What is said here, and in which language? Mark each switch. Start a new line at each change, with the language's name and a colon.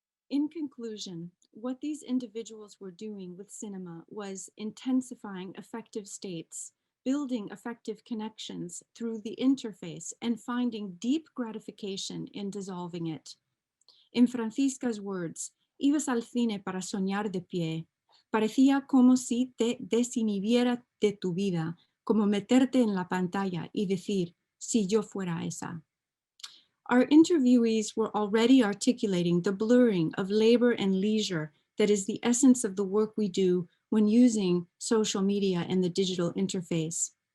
English: In conclusion, what these individuals were doing with cinema was intensifying affective states, building effective connections through the interface, and finding deep gratification in dissolving it. In Francisca's words,
Spanish: ibas al cine para soñar de pie. Parecía como si te desinhibiera de tu vida, como meterte en la pantalla y decir, si yo fuera esa.
English: Our interviewees were already articulating the blurring of labor and leisure that is the essence of the work we do when using social media and the digital interface.